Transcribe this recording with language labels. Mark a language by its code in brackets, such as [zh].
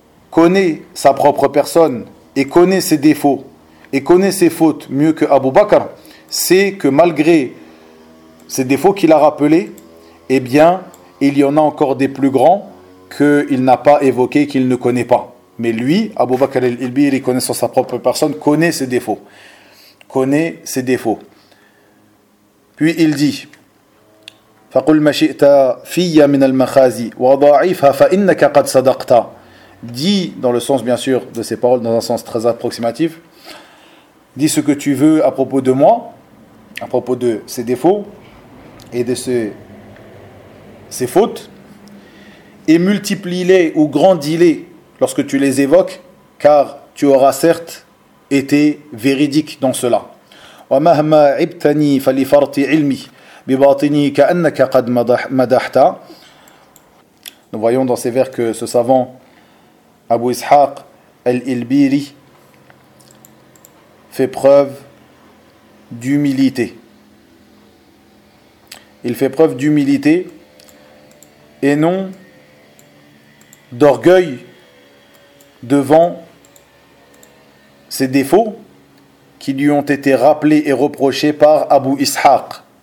[fr] connaît sa propre personne et connaît ses défauts et connaît ses fautes mieux que Abu Bakr, sait que malgré ces défauts qu'il a rappelés, eh bien, il y en a encore des plus grands qu'il n'a pas évoqués, qu'il ne connaît pas. Mais lui, Abou Bakr el-Ilbiri, connaissant sa propre personne, connaît ses défauts. Connaît ses défauts. Puis il dit: [ar] فقل ما شئت فيا من المخازي وضعيفها فإنك قد صدقت. [fr] Dit dans le sens, bien sûr, de ces paroles, dans un sens très approximatif, dis ce que tu veux à propos de moi, à propos de ses défauts et de ses fautes, et multiplie-les ou grandis-les lorsque tu les évoques, car tu auras certes été véridique dans cela. [ar] ومهما عبتني فلفرط علمي بباطني كأنك قد مدحت. [fr] Nous voyons dans ces vers que ce savant Abu Ishaq al-Ilbiri fait preuve d'humilité. Il fait preuve d'humilité et non d'orgueil devant ses défauts qui lui ont été rappelés et reprochés par Abu Ishaq.